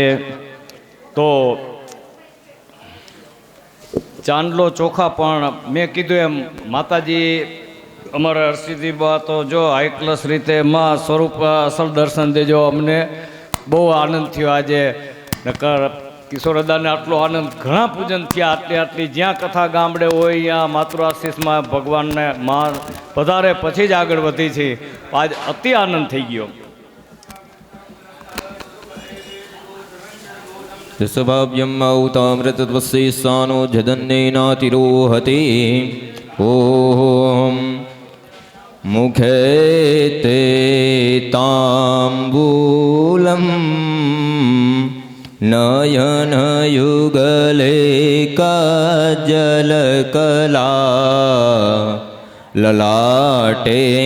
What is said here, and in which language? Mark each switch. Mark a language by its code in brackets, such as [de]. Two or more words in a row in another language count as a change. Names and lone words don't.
[gu] તો ચાંદલો ચોખા પણ મેં કીધું એમ માતાજી અમારા હરસિદ્ધિબા તો જો [en] high class [gu] રીતે માં સ્વરૂપ અસલ દર્શન દેજો. અમને બહુ આનંદ થયો આજે. નકર કિશોરદાને આટલો આનંદ, ઘણા પૂજન થયા આટલી જ્યાં કથા ગામડે હોય ત્યાં માતૃઆશીષમાં ભગવાનને માં પધારે પછી જ આગળ વધી છે. આજ અતિ આનંદ થઈ ગયો. [sa] ऋषभाव्यम औतामृतत्वस्य स्थानो जदन्नेनातिरोहति ओम मुखे ते ताम्बूलम नयन युगले काजलकला ललाटे